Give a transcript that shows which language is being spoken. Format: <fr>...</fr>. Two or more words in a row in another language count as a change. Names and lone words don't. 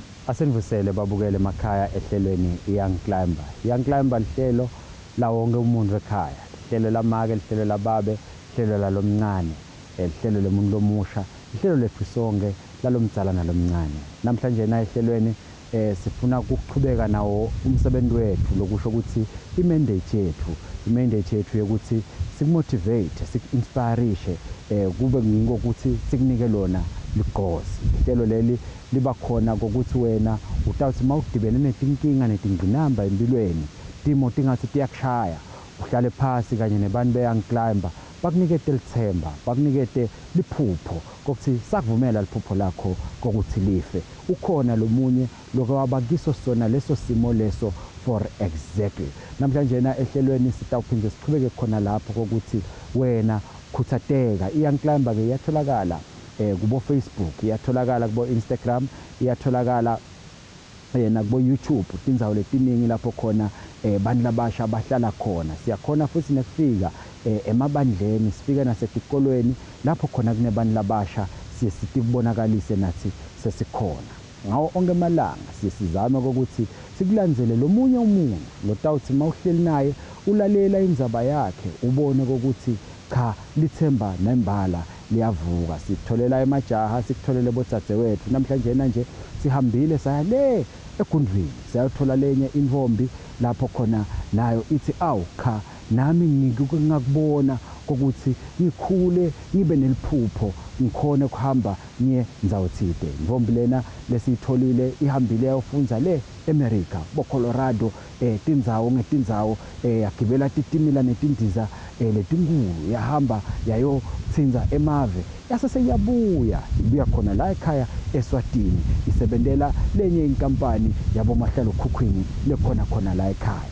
<ss>Asenivusele babukele emakhaya ehlelweni Young Climber. Young Climber lihlelo la wonke umuntu ekhaya. Lihlelo lamake, lihlelo lababe, lihlelo lalomncane, lihlelo lomuntu lomusha, lihlelo lethu sonke lalomdzala nalomncane. Namhlanje na ehlelweni sifuna ukuqhubeka nawo umsebenzi wethu lokusho ukuthi imandate yethu yokuthi sikumotivate, sikinspireishe kube ngiko ukuthi sikunike lona ligqozi. Ihlelo leli liba khona ukuthi wena utawuthi mawudibene netinkinga netingqinamba empilweni, timo tingathi tiyakushaya, uhlale phasi kanye nebantu be-Young Climber bakunikete lithemba, bakunikete liphupho kokuthi sakuvumela liphupho lakho kokuthi life. Ukhona lomunye lokho wabakiso sona leso simo leso</ss> <en>for exactly.</en> <ss>Namhlanje na ehlelweni sitawuphinde siqhubeke khona lapho kokuthi wena khuthateka. I-Young Climber ke iyatholakala kubo Facebook, iyatholakala kubo Instagram, iyatholakala nakubo YouTube, tindzawo letiningi lapho khona bantu labasha bahlala khona. Siyakhona futhi nekufika emabandleni, sifika nasetikolweni lapho khona kunebantu labasha sisitibonakalise nathi sesikhona. Ngawo onke malanga sisizama ukuthi sikulandzele lomunye umuntu lotawuthi mawuhleli naye ulalela indzaba yakhe ubone ukuthi cha lithemba nembala liyavuka. Sikutholela emajaha, sikutholele bodzadzewethu. Namhlanje nje sihambile saya le egundwini sayothola lenye intombi lapho khona nayo ithi awu cha nami ngikubona ukuthi ngikhule ngibe neliphupho ngikhona ukuhamba ngiye ndzawo thide. Intombi lena lesitholile ihambile yayofunza le America bo Colorado tindzawo ngetindzawo yagibela titimila netindiza letinkulu yahamba yayotsinza emave yaseseyabuya ibuya khona la ekhaya Eswatini isebentela lenye inkampani yabo mahlalo khukhwini lekhona la ekhaya.</ss>